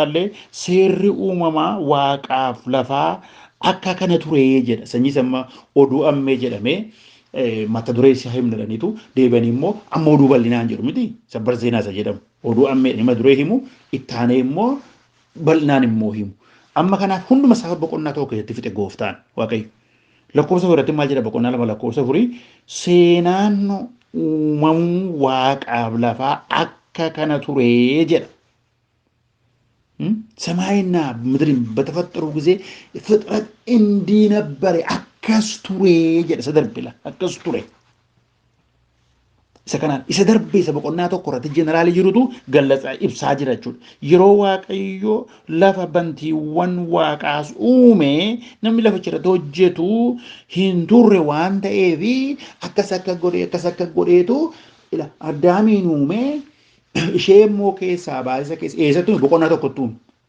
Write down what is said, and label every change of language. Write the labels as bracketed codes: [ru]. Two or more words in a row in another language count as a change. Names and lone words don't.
[om] ilaalle seerri uumamaa waaqaaf lafaa akka kana ture jedha sanyii samma oduu ammee jedhamee mata duree isaa himnadhaniitu deebi'anii immoo amma oduu bal'inaan jedhu miti sabbar seenaa isa jedhamu oduu ammee mata duree himu ittaanee immoo bal'inaan immoo himu amma kanaaf hunduma isaa boqonnaa tokko keessatti fixe gooftaan waaqayyo lakkoofsa fudhatti maal jedha boqonnaa lama lakkoofsa furii seenaan uumamuu waaqaaf lafaa akka kana ture jedha. [am] ሰማይና ምድርን በተፈጠሩ ጊዜ ፍጥረት እንዲህ ነበር [om] akkas ture jedha sadarbila akkas ture isa kanaan isa darbee isa boqonnaa tokko irratti jeneraali jirutu gallatsa ibsaa jira jechuudha. Yeroo waaqayyo lafa bantiiwwan waaqaas uume namni laficha irratti hojjetu hin turre waan ta'eef akkas akka godheetu addaamiin uume ishee immoo keessaa baasisa keessa eessatti boqonnaa tokkotti uume.